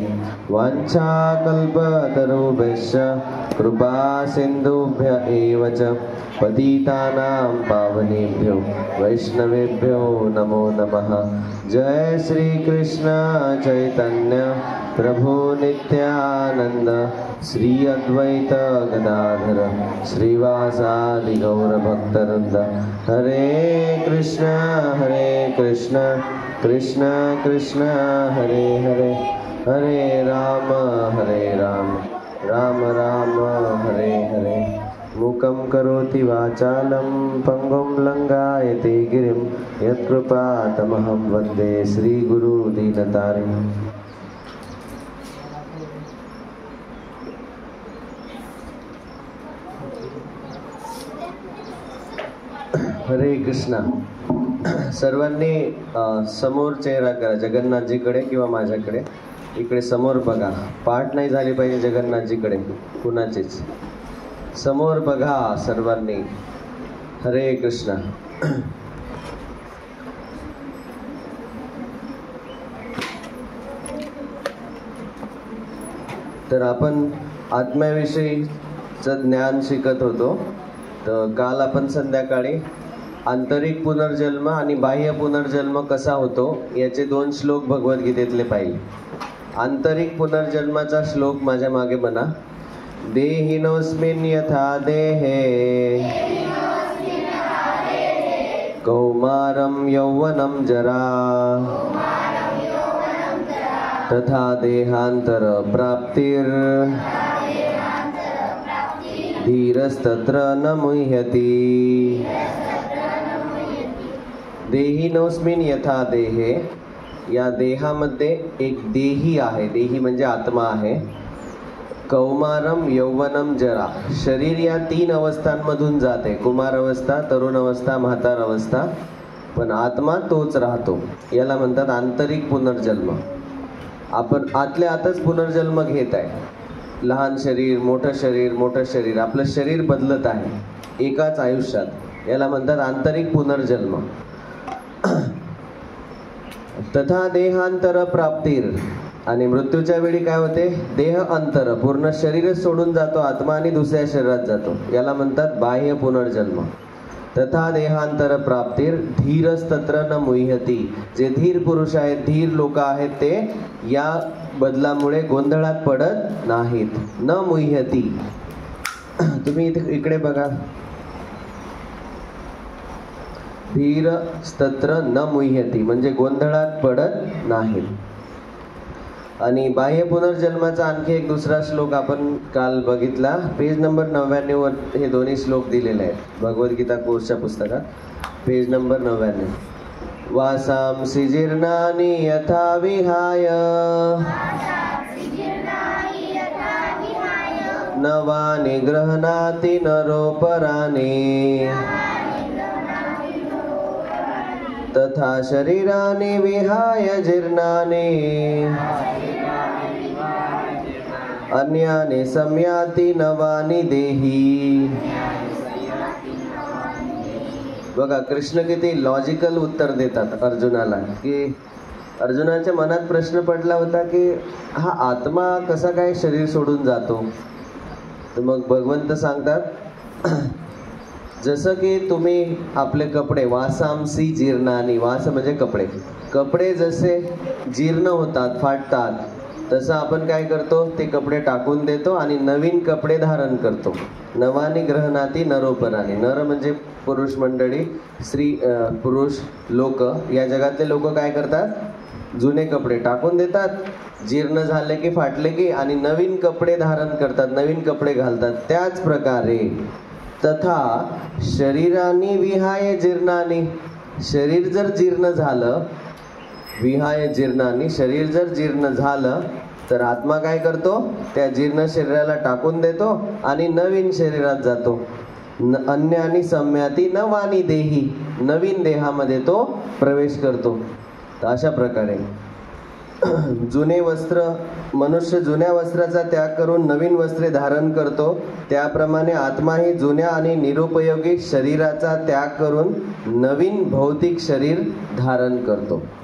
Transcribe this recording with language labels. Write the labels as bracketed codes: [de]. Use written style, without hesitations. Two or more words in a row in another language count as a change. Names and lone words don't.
[sa] वाञ्छाकल्पतरुभ्यश्च कृपा सिन्धुभ्य एव च पतितानां पावनेभ्यो वैष्णवेभ्यो नमो नमः। जय श्री कृष्ण चैतन्य प्रभु नित्यानंद श्री अद्वैत गदाधर श्रीवासादि गौर भक्तवृंद। हरे कृष्ण कृष्ण कृष्ण हरे हरे हरे राम राम राम हरे हरे। मूकं करोति वाचालं पंगुं लंघयते गिरिं यत्कृपातमहं वन्दे श्रीगुरु दीनतारिणम्। [mr] हरे कृष्णा। सर्वांनी समोर चेहरा करा, जगन्नाथजीकडे किंवा माझ्याकडे। इकडे समोर बघा, पाठ नाही झाली पाहिजे जगन्नाथजीकडे कुणाचीच। समोर बघा सर्वांनी। हरे कृष्णा। तर आपण आत्म्याविषयीचं ज्ञान शिकत होतो। तर काल आपण संध्याकाळी आंतरिक पुनर्जन्म आणि बाह्य पुनर्जन्म कसा होतो याचे 2 श्लोक भगवद्गीतेतले पाहिले। आंतरिक पुनर्जन्माचा श्लोक माझ्या मागे म्हणा। [sa] देहिनोऽस्मिन् यथा देहे कौमारं यौवनं जरा तथा देहांतर प्राप्तिर् धीरस्तत्र न मुह्यति। देहिनोऽस्मिन् यथा देहे, [mr] या देहामध्ये एक देही आहे। देही म्हणजे आत्मा आहे। [sa] कौमारम यौवनम जरा, [mr] शरीर या 3 अवस्थांमधून जाते, कुमार अवस्था, तरुण अवस्था, म्हातार अवस्था, पण आत्मा तोच राहतो। याला म्हणतात आंतरिक पुनर्जन्म। आपण आतल्या आतच पुनर्जन्म घेत आहे। लहान शरीर, मोठं शरीर, मोठं शरीर, आपलं शरीर बदलत आहे एकाच आयुष्यात। याला म्हणतात आंतरिक पुनर्जन्म। [sa] तथा देहांतर प्राप्तीर, [mr] आणि मृत्यूच्या वेळी काय होते? देह अंतर, पूर्ण शरीरच सोडून जातो आत्मा आणि दुसऱ्या शरीरात जातो। याला म्हणतात बाह्य पुनर्जन्म। [sa] तथा देहांतर प्राप्तीर धीरस्तत्र न मुह्यति, [mr] जे धीर पुरुष आहेत, धीर लोक आहेत, ते या बदलामुळे गोंधळात पडत नाहीत। [sa] न मुह्यति, [mr] तुम्ही इकडे बघा, [sa] धीर स्तत्र न मुह्यति [mr] म्हणजे गोंधळात पडत नाहीत। आणि बाह्य पुनर्जन्माचा आणखी एक दुसरा श्लोक आपण काल बघितला, पेज नंबर 99 वर हे दोन्ही श्लोक दिलेले आहेत भगवद्गीता कोर्सच्या पुस्तकात, पेज नंबर 99। [sa] वासांसि जीर्णानि यथा विहाय नवानि गृह्णाति नरोपराणि तथा शरीराणि विहाय जीर्णानि अन्यानि संयाति नवानि देही. [mr] बघा कृष्ण किती लॉजिकल उत्तर देतात अर्जुनाला, की अर्जुनाच्या मनात प्रश्न पडला होता की हा आत्मा कसा काय शरीर सोडून जातो. तर मग भगवंत सांगतात जसं की तुम्ही आपले कपडे [sa] वासांसि जीर्णानि, [mr] वास म्हणजे कपडे, कपडे जसे जीर्ण होतात फाटतात तसं आपण काय करतो ते कपडे टाकून देतो आणि नवीन कपडे धारण करतो. [sa] नवानी गृह्णाति नरोपराणि, [mr] नर म्हणजे पुरुष मंडळी, स्त्री पुरुष लोक, या जगातले लोक काय करतात जुने कपडे टाकून देतात, जीर्ण झाले की फाटले की, आणि नवीन कपडे धारण करतात, नवीन कपडे घालतात. त्याच प्रकारे [sa] तथा शरीरानी विहाय जीर्णानि, [mr] शरीर जर जीर्ण झालं, [sa] विहाय जीर्णानि, [mr] शरीर जर जीर्ण झालं तर आत्मा काय करतो त्या जीर्ण शरीराला टाकून देतो आणि नवीन शरीरात जातो. [sa] अन्यानि सम्याति नवानि देही, [mr] नवीन देहामध्ये तो प्रवेश करतो. तर अशा प्रकारे जुने वस्त्र, मनुष्य जुन्या वस्त्राचा त्याग करून नवीन वस्त्रे धारण करतो, त्याप्रमाणे आत्माही जुन्या आणि निरुपयोगी शरीराचा त्याग करून नवीन भौतिक शरीर धारण करतो.